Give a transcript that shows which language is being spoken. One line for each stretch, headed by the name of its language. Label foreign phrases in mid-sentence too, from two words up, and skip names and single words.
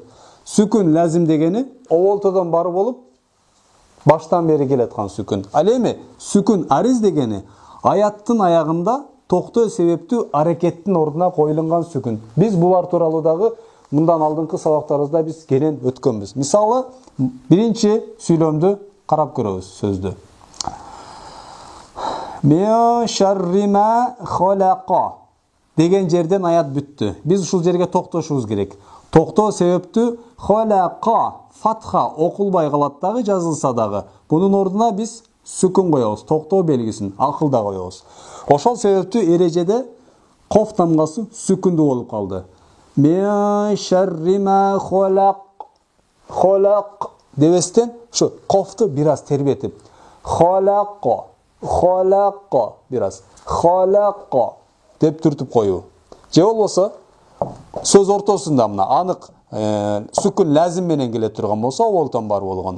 Arabic: سكون لازم
Kyrgyz: дегени оболтодон бар болуп, баштан бери келаткан сүкүн. Ал эми
Arabic: سكون عارض
Kyrgyz: дегени аяттын аягында токтоо себептүү аракеттин ордуна коюлунган сүкүн. Биз булар тууралуу дагы мындан алдыңкы сабактарыбызда биз кенен өткөнбүз. Мисалы, биринчи сүйлөмдү карап көрөбүз сөздү.
Arabic: من شر ما خلق
Kyrgyz: деген жерден аят бүттү. Биз ушул жерге токтошубуз керек. Токтоо себептүү халаqa фатха окулбай калат дагы, жазылса дагы. Бунун ордуна биз сүкүн коебуз, токтоо белгисин акылда коебуз. Ошол себептүү эрежеде коф тамгасы сүкүндүү болуп калды.
Arabic: من شر ما خلق
Kyrgyz: дебестен ушу кофту бир аз тербетип халаqa бир аз халаqa деп түртүп коюу. Же болбосо сөз ортосунда мына анык
Arabic: سكون لازم
Kyrgyz: менен келе турган болсо, оболтон бар болгон.